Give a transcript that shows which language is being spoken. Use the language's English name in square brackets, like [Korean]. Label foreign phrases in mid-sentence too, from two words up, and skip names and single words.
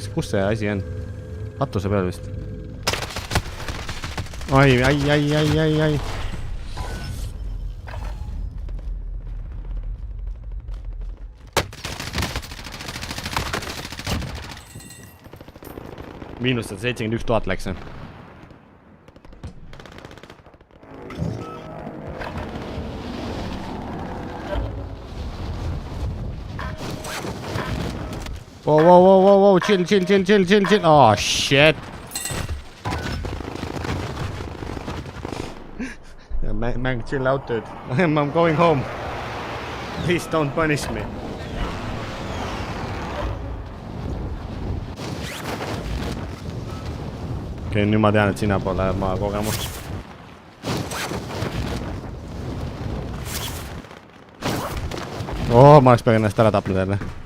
[Estonian] Kus see asi on? Katuse peal vist. Ai. Miinustada 71 000 läks. [English] Wow, chill. Oh, shit. Man, chill out, dude. I'm going home. Please don't punish me. [Estonian] Okei, nüüd ma tean, et sina pole ma kogemus. Oh, ma oleks peagi ennast ära tapnud jälle.